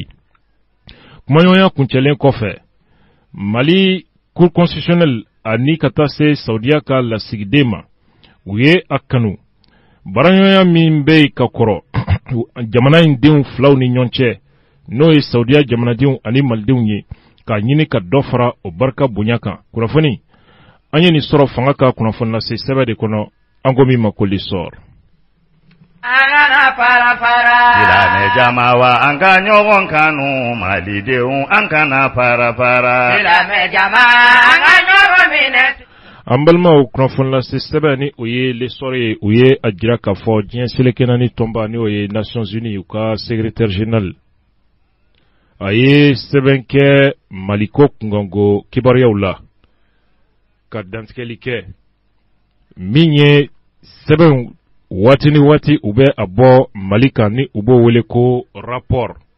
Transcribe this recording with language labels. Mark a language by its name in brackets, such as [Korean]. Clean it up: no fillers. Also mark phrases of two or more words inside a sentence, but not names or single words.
[Bambara] Kumaɲɔgɔnya kuncɛlen kɔfɛ Mali [French] cour constitutionnelle [Bambara] ani ka taa se Saudiya ka lasigiden ma u ye a kanu baaraɲɔgɔnya min bɛ yen ka kɔrɔ jamana in denw filaw ni ɲɔgɔn cɛ n'o ye Saudiya jamanadenw ani Malidenw ye k'a ɲini ka dɔ fara o barika bonya kan. Kunnafoni an ye nin sɔrɔ fanga ka kunnafoni lase sɛbɛn de kɔnɔ an ko min ma ko l'histoire. Angana para para Ilame jamawa anga ɲɔgɔn kanu Malidenw an kana para para. Ilame jama anga ɲɔgɔn minɛ. An balimaw kunnafoni lase sɛbɛn ni o ye l'histoire ye u ye a jira k'a fɔ diɲɛ seleke naani tɔnba ni o ye Nations Unies u ka [French] secrétaire général [Bambara] a ye sɛbɛn kɛ Maliko kunkanko kibaruyaw la ka dantigɛli kɛ min ye sɛbɛn waati ni waati u bɛ a bɔ Mali kan ni u b'o wele ko rapport.